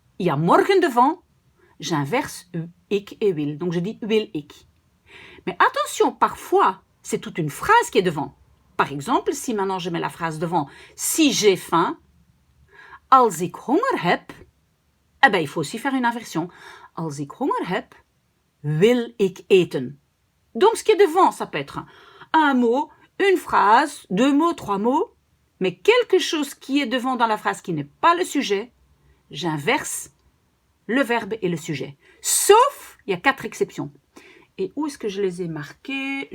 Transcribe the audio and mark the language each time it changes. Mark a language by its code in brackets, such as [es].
[fr] Il y a morgen devant. J'inverse ik et wil. Donc, je dis [nl] wil ik. [fr] Mais attention, parfois, c'est toute une phrase qui est devant. Par exemple, si maintenant je mets la phrase devant, si j'ai faim, [nl] als ik honger heb, [fr] eh ben, il faut aussi faire une inversion. [nl] Als ik honger heb, wil ik eten. [fr] Donc, ce qui est devant, ça peut être un mot, une phrase, 2 mots, 3 mots, mais quelque chose qui est devant dans la phrase qui n'est pas le sujet, j'inverse le verbe et le sujet. Sauf, il y a 4 exceptions. Et où est-ce que je les ai marqués?